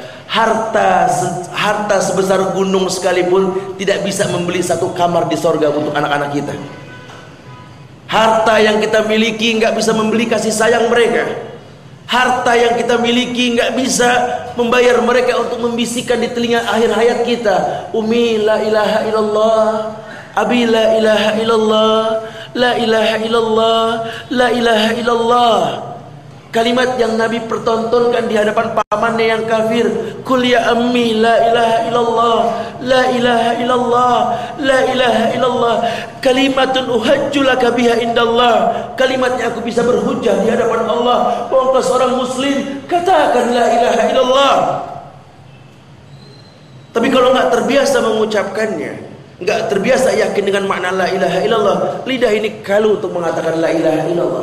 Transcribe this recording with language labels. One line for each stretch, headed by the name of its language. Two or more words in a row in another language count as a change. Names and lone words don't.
Indonesian: Harta sebesar gunung sekalipun tidak bisa membeli satu kamar di sorga untuk anak-anak kita. Harta yang kita miliki nggak bisa membeli kasih sayang mereka. Harta yang kita miliki nggak bisa membayar mereka untuk membisikkan di telinga akhir hayat kita,
Arabic: أمي لا إله إلا الله أبي لا إله إلا الله لا إله إلا الله لا إله إلا الله.
Indonesian: Kalimat yang Nabi pertontonkan di hadapan pamannya yang kafir.
Arabic: قل يا عم لا إله إلا الله لا إله إلا الله لا إله إلا الله. كلمة أحاج لك بها عند الله.
Indonesian: Kalimat yang aku bisa berhujjah di hadapan Allah. Bahwa engkau seorang muslim, katakan
Arabic: لا إله إلا الله.
Indonesian: Tapi kalau enggak terbiasa mengucapkannya, enggak terbiasa yakin dengan makna
Arabic: لا إله إلا الله,
Indonesian: lidah ini kalu untuk mengatakan
Arabic: لا إله إلا الله.